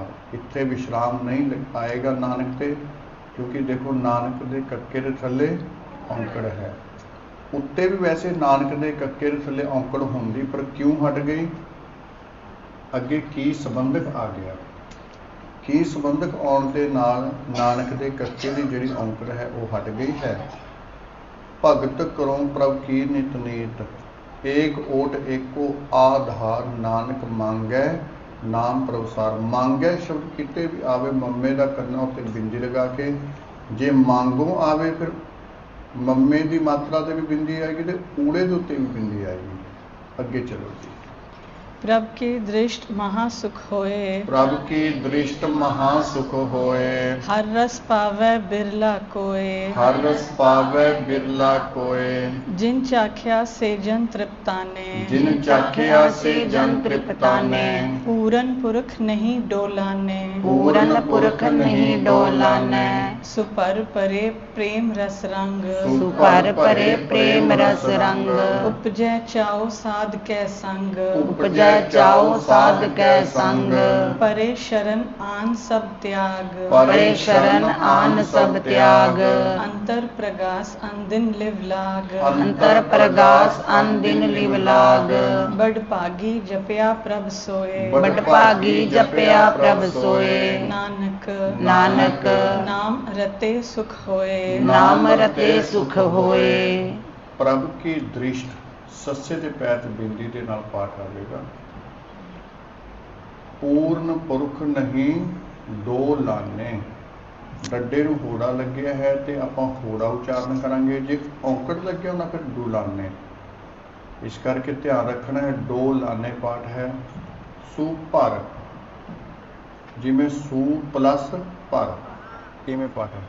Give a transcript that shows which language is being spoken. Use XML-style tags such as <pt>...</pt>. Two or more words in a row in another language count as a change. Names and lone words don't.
<pa>ਇੱਥੇ ਵਿਸ਼ਰਾਮ ਨਹੀਂ ਆਏਗਾ ਨਾਨਕ ਤੇ, ਕਿਉਂਕਿ ਦੇਖੋ ਨਾਨਕ ਦੇ ਕੱਕੇ ਦੇ ਥੱਲੇ ਔਂਕੜ ਹੈ। ਉੱਤੇ ਵੀ ਵੈਸੇ ਨਾਨਕ ਦੇ ਕੱਕੇ ਦੇ ਥੱਲੇ ਔਂਕੜ ਹੁੰਦੀ, ਪਰ ਕਿਉਂ ਹਟ ਗਈ? ਅੱਗੇ ਕੀ ਸੰਬੰਧਕ ਆ ਗਿਆ। ਕੀ ਸੰਬੰਧਕ ਆਉਣ ਦੇ ਨਾਲ ਨਾਨਕ ਦੇ ਕੱਕੇ ਦੀ ਜਿਹੜੀ ਔਂਕੜ ਹੈ ਉਹ ਹਟ ਗਈ ਹੈ। ਭਗਤ ਕਰੋ ਪ੍ਰਭ ਕੀ ਨਿਤ ਨੀਤ, ਏਕ ਓਟ ਏਕੋ ਆਧਾਰ, ਨਾਨਕ ਮਾਂਗੈ ਨਾਮ ਪ੍ਰਭੁਸਾਰ। ਮਾਂਗੈ ਸ਼ਬਦ ਕਿਤੇ ਭੀ ਆਵੇ, ਮੰਮੇ ਕਾ ਕਰਨਾ ਉੱਤੇ ਬਿੰਦੀ ਲਗਾ ਕੇ, ਜੇ ਮਾਂਗੋ ਆਵੇ ਫਿਰ ਮੰਮੇ ਕੀ ਮਾਤਰਾ ਸੇ ਭੀ ਬਿੰਦੀ ਆਏਗੀ ਤੋ ਊੜੇ ਕੇ ਉੱਤੇ ਭੀ ਬਿੰਦੀ ਆਏਗੀ। ਅਗੇ ਚਲੋ ਜੀ। ਪ੍ਰਭ ਕੀ ਦ੍ਰਿਸ਼ਟ ਮਹਾਸੁਖ ਹੋਏ, ਪ੍ਰਭ ਕੀ ਦ੍ਰਿਸ਼ਟ ਮਹਾਸੁਖ ਹੋਏ, ਹਰ ਰਸ ਪਾਵੈ ਬਿਰਲਾ ਕੋਇ, ਹਰ ਰਸ ਪਾਵੈ ਬਿਰਲਾ ਕੋਇ। ਜਿਨ ਚਾਖਿਆ ਸੇ ਜਨ ਤ੍ਰਿਪਤਾਨੇ, ਜਿਨ ਚਾਖਿਆ ਸੇ ਜਨ ਤ੍ਰਿਪਤਾਨੇ, ਪੂਰਨ ਪੁਰਖ ਨਹੀਂ ਡੋਲਾਨੇ, ਪੂਰਨ ਪੁਰਖ ਨਹੀਂ ਡੋਲਾਨੇ। ਸੁਪਰ ਪਰੇ ਪ੍ਰੇਮ ਰਸ ਰੰਗ, ਸੁਪਰ ਪਰੇ ਪ੍ਰੇਮ ਰਸ ਰੰਗ, ਉਪਜੈ ਚਾਓ ਸਾਧ ਕੈ ਸੰਗ, ਉਪਜੈ ਚਾਓ ਸਾਧ ਕੈ ਸੰਗ। ਪਰੇ ਸ਼ਰਣ ਆਨ ਸਭ ਤਿਆਗ, ਪਰੇ ਸ਼ਰਣ ਆਨ ਸਭ ਤਿਆਗ। ਅੰਤਰ ਪ੍ਰਗਾਸ ਅਨਦਿਨ ਲਿਵ ਲਾਗ, ਅੰਤਰ ਪ੍ਰਗਾਸ ਅਨ ਦਿਨ ਲਿਵ ਲਾਗ। ਬਡ ਭਾਗੀ ਜਪਿਆ ਪ੍ਰਭ ਸੋਇ, ਬਡ ਭਾਗੀ ਜਪਿਆ ਪ੍ਰਭ ਸੋਇ। नानक नानक ਨਾਮ ਰਤੇ ਸੁਖ ਹੋਏ, ਨਾਮ ਰਤੇ ਸੁਖ ਹੋਏ। ਪ੍ਰਭ ਕੀ ਦ੍ਰਿਸ਼ਟ ਸੱਸੇ ਦੇ ਪੈਰ ਤੇ ਬਿੰਦੀ ਦੇ ਨਾਲ ਪਾਠ ਆਵੇਗਾ। ਪੂਰਨ ਪੁਰਖ ਨਹੀਂ ਦੋ ਲਾਨੇ, डड्डे ਨੂੰ ਹੋੜਾ ਲੱਗਿਆ ਹੈ ਤੇ ਆਪਾਂ ਹੋੜਾ ਉਚਾਰਨ ਕਰਾਂਗੇ, ਜੇ ਔਂਕੜ ਲੱਗਿਆ ਉਹਨਾਂ ਫਿਰ ਡੁਲਾਨੇ। ਇਸ ਕਰਕੇ ਧਿਆਨ ਰੱਖਣਾ ਹੈ, ਦੋ ਲਾਨੇ ਪਾਠ ਹੈ। ਸੂ ਭਰ, ਜਿਵੇਂ ਸੂ ਪਲੱਸ ਭਰ, ਕਿਵੇਂ ਪਾਠ ਹੈ?</pa>